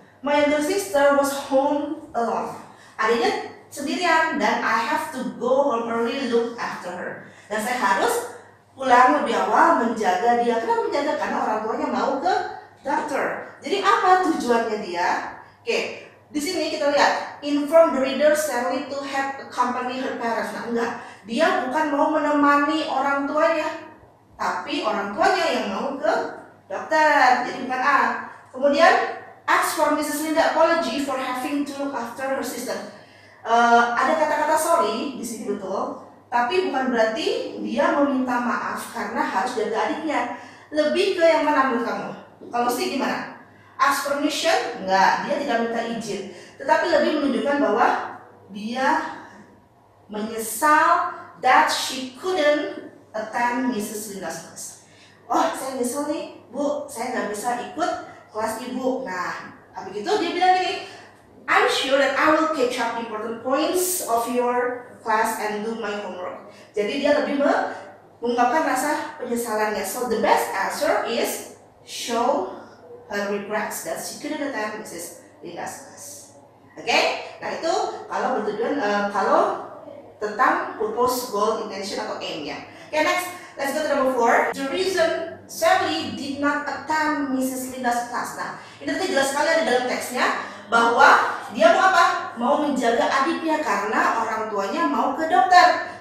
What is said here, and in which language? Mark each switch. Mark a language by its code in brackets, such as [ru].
[en] My younger sister was home alone. [id] Adiknya sendirian dan [en] I have to go home early look after her. [id] Dan saya harus pulang lebih awal menjaga dia. Kenapa menjaga? Karena orang tuanya mau ke dokter. Jadi apa tujuannya dia? Oke, di sini kita lihat [en] inform the reader Shirley to have accompany her parents. [id] Nah enggak, dia bukan mau menemani orang tuanya, tapi orang tuanya yang mau ke dokter. Jadi bukan A. Kemudian [en] ask for Mrs. Linda apology for having to look after her sister. [id] Ada kata-kata sorry di sini betul, tapi bukan berarti dia meminta maaf karena harus jaga adiknya. Lebih ke yang mana menurut kamu? Kalau sih gimana? [en] Ask permission? [id] Enggak, dia tidak minta izin, tetapi lebih menunjukkan bahwa dia menyesal [en] that she couldn't attend Mrs. Linda's class. [id] Oh, saya nyesel nih, Bu, saya nggak bisa ikut kelas Ibu. Nah, begitu dia bilang gini, [en] I'm sure that I will catch up important points of your class and do my homework. [id] Jadi dia lebih mengungkapkan rasa penyesalannya. [en] So the best answer is show her regrets that she couldn't attend Mrs. Linda's class. [id] Oke? Nah itu kalau bertujuan kalau tentang purpose, goal, intention atau aim ya. [en] Okay, next, let's go to number 4. The reason Shirley did not attend Mrs. Linda's class. [id] Nah, ini tadi jelas sekali ada dalam teksnya bahwa dia mau apa? Mau menjaga adiknya karena orang tuanya mau ke dokter.